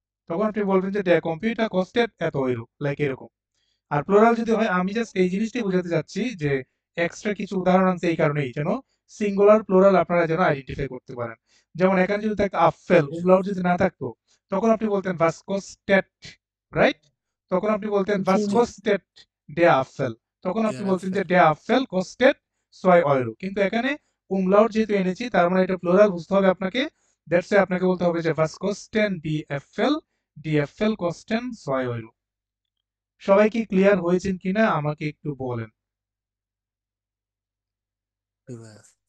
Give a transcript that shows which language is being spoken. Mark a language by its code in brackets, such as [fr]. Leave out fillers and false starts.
[bn] তখন আপনি বলবেন যে der কম্পিউটার কস্টেড এত ইউরো, লাইক এরকম। আর প্লুরাল যদি হয় আমি জাস্ট এই জিনিসটাই বোঝাতে যাচ্ছি যে এক্সট্রা কিছু উদাহরণ আছে এই কারণেই যেন সিঙ্গুলার প্লুরাল আপনারা যেন আইডেন্টিফাই করতে পারেন। যেমন এখানে যদি থাকতো আফেল, umlaut যদি না থাকতো তখন আপনি বলতেন [de] was kostet, [bn] রাইট? তখন আপনি বলতেন was G. [de] kostet der Apfel, [bn] তখন আপনি [de] Der [bn] বলতেন যে [de] Apfel। der Apfel kostet 2 ইউরো। [bn] কিন্তু এখানে umlaut যেহেতু এনেছি তার মানে এটা প্লুরাল বুঝতে হবে আপনাকে। দ্যাটস ওয়াই আপনাকে বলতে হবে যে [de] was kosten die Äpfel, die Äpfel kosten 2 [bn] euro. সবাই কি ক্লিয়ার হয়েছেন কিনা আমাকে একটু বলেন। জি ভাইয়া।